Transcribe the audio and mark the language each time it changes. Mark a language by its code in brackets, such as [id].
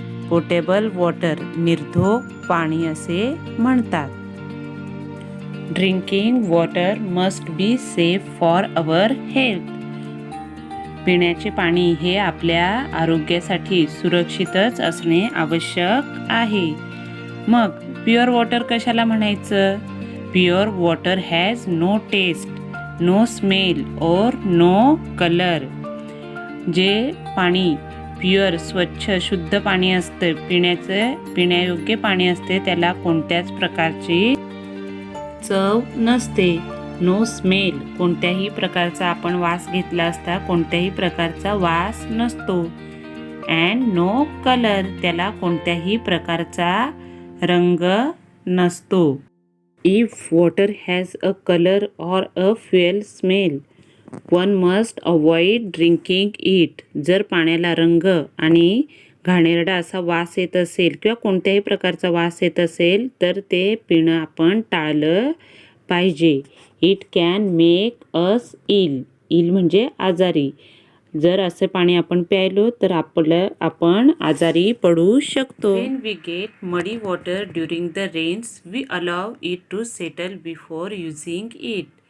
[mr] Potable water, निर्धोक पाणी असे म्हणतात. [en] Drinking water must be safe for our health. [mr] पिण्याचे पाणी हे आपल्या आरोग्यासाठी सुरक्षितच असणे आवश्यक आहे. मग प्युअर वॉटर कशाला म्हणायचं? [en] Pure water has no taste, no smell or no colour. [mr] जे पाणी प्युअर स्वच्छ शुद्ध पाणी असतं, पिण्यायोग्य पाणी असते, त्याला कोणत्याच प्रकारची चव नसते. [en] no smell, [mr] कोणत्याही प्रकारचा आपण वास घेतला असता कोणत्याही प्रकारचा वास नसतो. [en] and no colour, [mr] त्याला कोणत्याही प्रकारचा रंग नसतो. [en] If water has a colour or a foul smell one must avoid drinking it. [mr] जर पाण्याला रंग आणि घाणेरडा असा वास येत असेल किंवा कोणत्याही प्रकारचा वास येत असेल तर ते पिणं आपण टाळलं पाहिजे. [en] It can make us ill. [mr] इल म्हणजे आजारी. जर असे पाणी आपण प्यायलो तर आपण आजारी पडू शकतो. [en] When we get muddy water during the rains, we allow it to settle before using it.